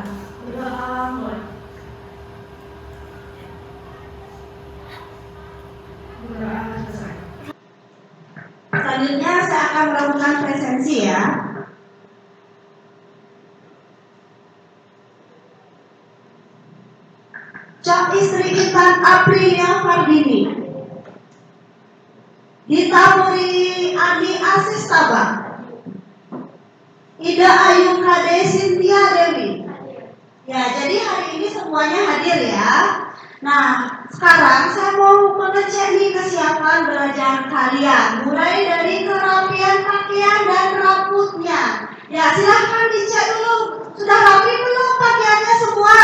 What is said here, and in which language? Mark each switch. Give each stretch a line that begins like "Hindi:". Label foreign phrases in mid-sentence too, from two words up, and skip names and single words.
Indonesian: Berdoa mulai. Berdoa selesai. Selanjutnya saya akan melakukan presensi ya. Cak istri Intan Aprilia Fardini, ditaburi Adi Asis Tabak, Ida Ayu Kade Sintia Dewi. Ya, jadi hari ini semuanya hadir ya. Nah, sekarang saya mau mengecek nih kesiapan belajar kalian, mulai dari kerapian pakaian dan rambutnya. Ya, silahkan dicek dulu. Sudah rapi belum pakaiannya semua?